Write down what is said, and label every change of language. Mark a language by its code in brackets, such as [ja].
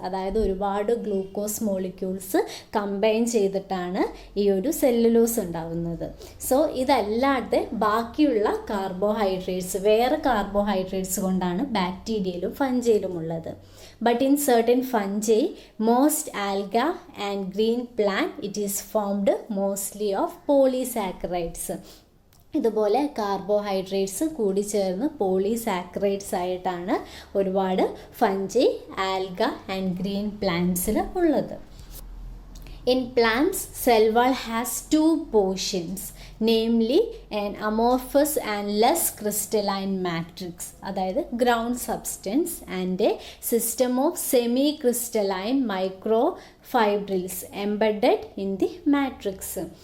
[ml] അതായത് ഒരുപാട് glucose molecules combine ചെയ്തിട്ടാണ് ഈ ഒരു സെല്ലുലോസ് ഉണ്ടാവുന്നത്. സോ ഇതല്ലാതെ ബാക്കിയുള്ള കാർബോഹൈഡ്രേറ്റ്സ്, വേറെ കാർബോഹൈഡ്രേറ്റ്സ് കൊണ്ടാണ് ബാക്ടീരിയയിലും ഫഞ്ചൈയിലും ഉള്ളത്. [en] But in certain fungi, most alga and green plant, it is formed mostly of polysaccharides. [ml] ഇതുപോലെ കാർബോഹൈഡ്രേറ്റ്സ് കൂടി ചേർന്ന് പോളിസാക്കറൈഡ്സ് ആയിട്ടാണ് ഒരുപാട് ഫഞ്ചൈ, ആൽഗ ആൻഡ് ഗ്രീൻ പ്ലാന്റ്സിൽ ഉള്ളത്. [en] In plants, cell wall has two portions, namely an amorphous and less crystalline matrix, അതായത് ground substance, and a system of semi-crystalline microfibrils embedded in the matrix.